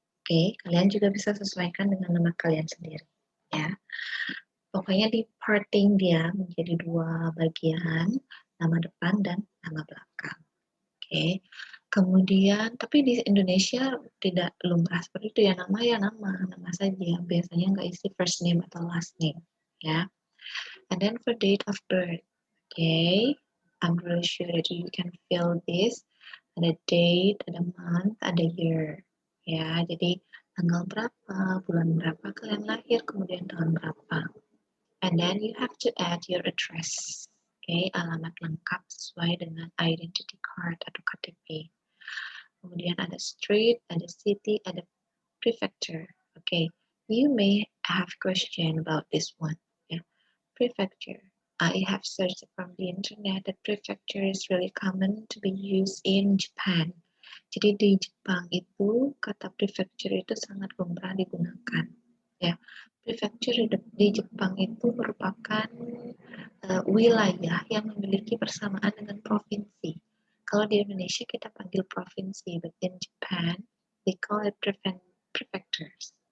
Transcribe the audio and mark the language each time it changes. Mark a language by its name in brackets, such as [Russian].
[Indonesian] Oke, kalian juga bisa sesuaikan dengan nama kalian sendiri, ya. Pokoknya di parting dia menjadi dua bagian, nama depan dan nama belakang. Oke. Kemudian, tapi di Indonesia tidak lumrah seperti itu ya, nama saja. Biasanya nggak isi first name atau last name, ya. [English] And then for date of birth, okay, I'm really sure that you can feel this. [Indonesian] Ada date, ada month, ada year, ya. Jadi tanggal berapa, bulan berapa kalian lahir, kemudian tahun berapa. [English] And then you have to add your address, okay, [Indonesian] alamat lengkap sesuai dengan identity card atau KTP. Kemudian ada street, ada city, ada prefecture. [English] Okay, you may have question about this one. Yeah, prefecture. I have searched from the internet that prefecture is really common to be used in Japan. [Indonesian] Jadi di Jepang itu kata prefecture itu sangat lumrah digunakan. Ya, prefecture di Jepang itu merupakan wilayah yang memiliki persamaan dengan provinsi. Kalau di Indonesia kita panggil provinsi, [English] but in Japan they call it prefectures.